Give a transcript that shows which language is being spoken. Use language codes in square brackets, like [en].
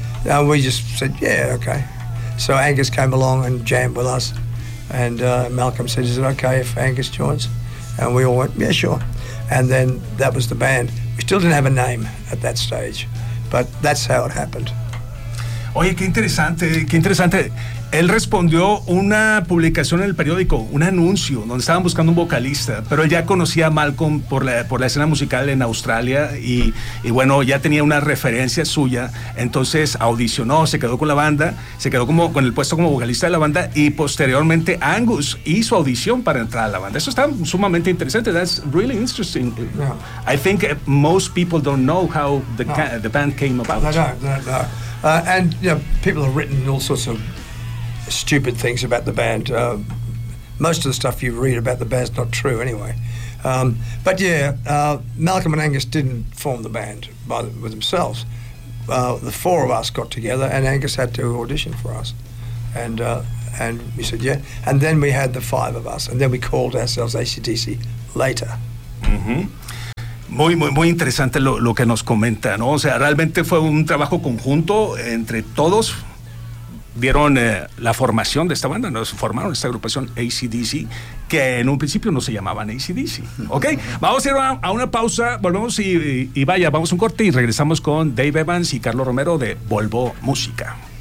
[en] And we just said, yeah, okay. So Angus came along and jammed with us, and Malcolm said, is it okay if Angus joins? And we all went, yeah, sure. And then that was the band. We still didn't have a name at that stage, but that's how it happened. [es] Oye, qué interesante. Él respondió una publicación en el periódico, un anuncio, donde estaban buscando un vocalista, pero él ya conocía a Malcolm por la escena musical en Australia y bueno, ya tenía una referencia suya, entonces audicionó, se quedó con la banda, se quedó como con el puesto como vocalista de la banda y posteriormente Angus hizo audición para entrar a la banda. Eso está sumamente interesante. [en] That's really interesting. Yeah. I think most people don't know how the band came about. No. And you know, people have written all sorts of stupid things about the band. Most of the stuff you read about the band's not true anyway. Malcolm and Angus didn't form the band with themselves. The four of us got together and Angus had to audition for us. And we said, yeah. And then we had the five of us. And then we called ourselves AC/DC later. Mm-hmm. [es] Muy, muy, muy interesante lo que nos comenta, ¿no? O sea, realmente fue un trabajo conjunto entre todos. Vieron la formación de esta banda, nos formaron esta agrupación AC/DC, que en un principio no se llamaban AC/DC. ¿Ok? Vamos a ir a una pausa, volvemos y vaya, vamos a un corte y regresamos con Dave Evans y Carlos Romero de Volvo Música.